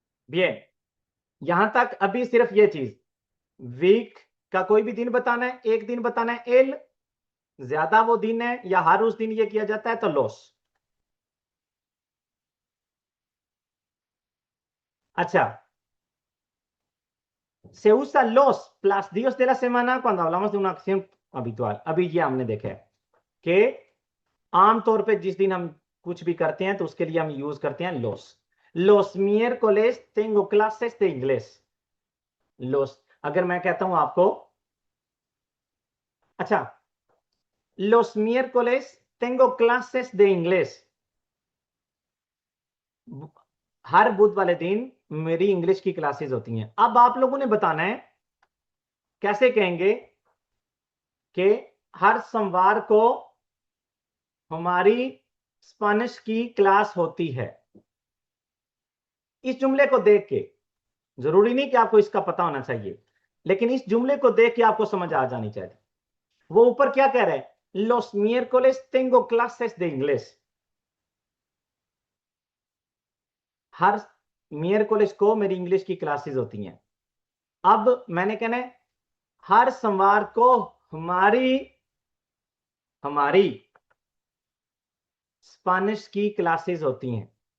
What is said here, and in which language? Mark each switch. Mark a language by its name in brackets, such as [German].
[Hindi] bien, यहां तक अभी सिर्फ ये चीज, वीक का कोई भी दिन बताना है, एक दिन बताना है एल, ज्यादा वो दिन है या हर उस दिन ये किया जाता है तो लॉस। [Spanish] अच्छा, se usa los plus días de la semana cuando hablamos de una acción habitual। [Hindi] अभी ये हमने देखा है कि आमतौर पे जिस दिन हम कुछ भी करते हैं तो उसके लिए हम यूज करते हैं [Spanish] los miércoles tengo clases de inglés। [Hindi] los, अगर मैं कहता हूं आपको, अच्छा, [Spanish] los miércoles tengo clases de inglés, [Hindi] हर बुध वाले दिन मेरी इंग्लिश की क्लासेस होती हैं। अब आप लोगों ने बताना है कैसे कहेंगे कि हर सोमवार को हमारी स्पेनिश की क्लास होती है। इस जुमले को देख के, जरूरी नहीं कि आपको इसका पता होना चाहिए, लेकिन इस जुमले को देख के आपको समझ आ जानी चाहिए। वो ऊपर क्या कह रहा है? [Spanish] los miércoles tengo clases de inglés। [Hindi] हर मियरकोलेस को मेरी इंग्लिश की क्लासेस होती हैं। अब मैंने कहना है हर सोमवार को हमारी हमारी स्पेनिश की क्लासेस होती हैं।